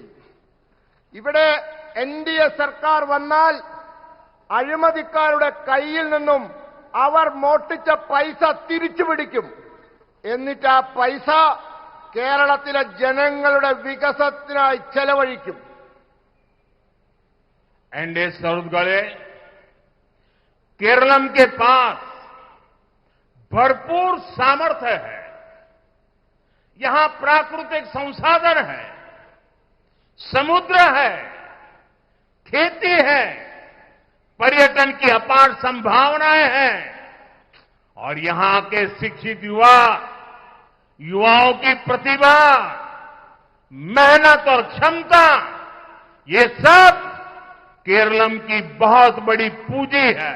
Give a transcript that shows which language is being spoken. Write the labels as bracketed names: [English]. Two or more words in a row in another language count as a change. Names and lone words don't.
[Malayalam] ഇവിടെ എൻഡിഎ സർക്കാർ വന്നാൽ അഴിമതിക്കാരുടെ കയ്യിൽ നിന്നും അവർ മോഷ്ടിച്ച പൈസ തിരിച്ചു പിടിക്കും. എന്നിട്ട് ആ പൈസ കേരളത്തിലെ ജനങ്ങളുടെ വികസനത്തിനായി ചെലവഴിക്കും. [Hindi] एनडीए सौहृदगणे, केरलम के पास भरपूर सामर्थ्य है। यहां प्राकृतिक संसाधन है, समुद्र है, खेती है, पर्यटन की अपार संभावनाएं हैं और यहां के शिक्षित युवाओं की प्रतिभा, मेहनत और क्षमता, ये सब केरलम की बहुत बड़ी पूंजी है।